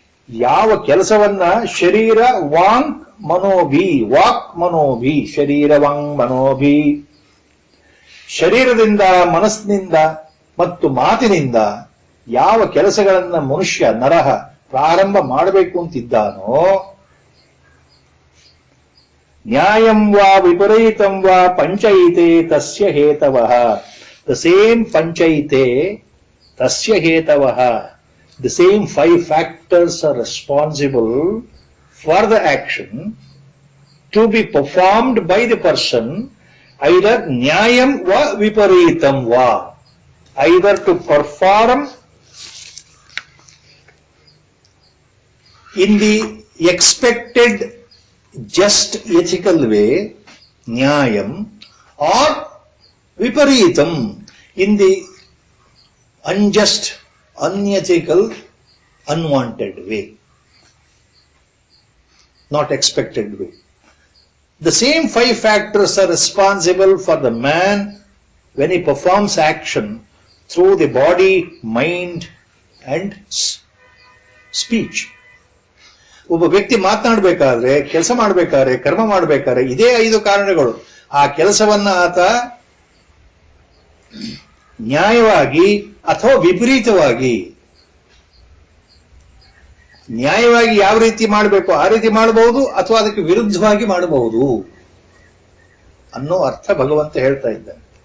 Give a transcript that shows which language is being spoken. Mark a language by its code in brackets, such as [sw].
[kn] ಯಾವ ಕೆಲಸವನ್ನ [sa] ಶರೀರ ವಾಂಗ್ ಮನೋಭಿ, ವಾಕ್ ಮನೋಭಿ, ಶರೀರ ವಾಂಗ್ ಮನೋಭಿ, [kn] ಶರೀರದಿಂದ, ಮನಸ್ಸಿನಿಂದ ಮತ್ತು ಮಾತಿನಿಂದ ಯಾವ ಕೆಲಸಗಳನ್ನ ಮನುಷ್ಯ ನರಹ ಪ್ರಾರಂಭ ಮಾಡಬೇಕು ಅಂತಿದ್ದಾನೋ, [sa] ನ್ಯಾಯಂ ವಾ ವಿಪರೀತಂ ವಾ ಪಂಚೈತೆ ತಸ್ಯ ಹೇತವಃ. [en] the same [sa] ಪಂಚೈತೆ ತಸ್ಯ ಹೇತವಃ. [en] The same 5 factors are responsible for the action to be performed by the person, either [sa] nyayam va viparitam va, [en] either to perform in the expected just ethical way, nyayam, or viparitam, in the unjust, unethical, unwanted way, not expected way. The same 5 factors are responsible for the man when he performs action through the body, mind and speech. [kn] ಒಬ್ಬ ವ್ಯಕ್ತಿ ಮಾತನಾಡಬೇಕಾದ್ರೆ, ಕೆಲಸ ಮಾಡಬೇಕಾದ್ರೆ, ಕರ್ಮ ಮಾಡಬೇಕಾದ್ರೆ ಇದೇ 5 ಕಾರಣಗಳು. ಆ ಕೆಲಸವನ್ನ ಆತ ನ್ಯಾಯವಾಗಿ ಅಥವಾ ವಿಪರೀತವಾಗಿ, ನ್ಯಾಯವಾಗಿ ಯಾವ ರೀತಿ ಮಾಡಬೇಕು ಆ ರೀತಿ ಮಾಡಬಹುದು, ಅಥವಾ ಅದಕ್ಕೆ ವಿರುದ್ಧವಾಗಿ ಮಾಡಬಹುದು ಅನ್ನೋ ಅರ್ಥ ಭಗವಂತ ಹೇಳ್ತಾ ಇದ್ದಾನೆ.